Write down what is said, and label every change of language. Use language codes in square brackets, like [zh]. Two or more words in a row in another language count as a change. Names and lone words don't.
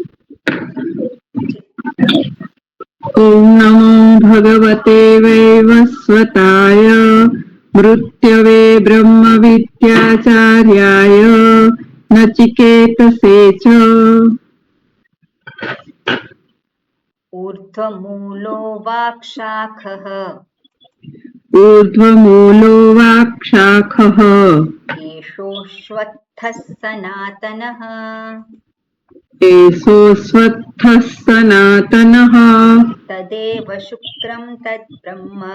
[sa] ઓમ નમો ભગવતે વૈવસ્વતાય મૃત્યવે બ્રહ્મ વિદ્યાચાર્યાય નચિકેતસે ચ ઊર્ધ્વમૂલો વાક્શાખઃ ऊर्ध्वमूलो वाक्शाखः एषोऽश्वत्थः सनातनः एषोऽश्वत्थः सनातनः तदेव शुक्रं तद्ब्रह्म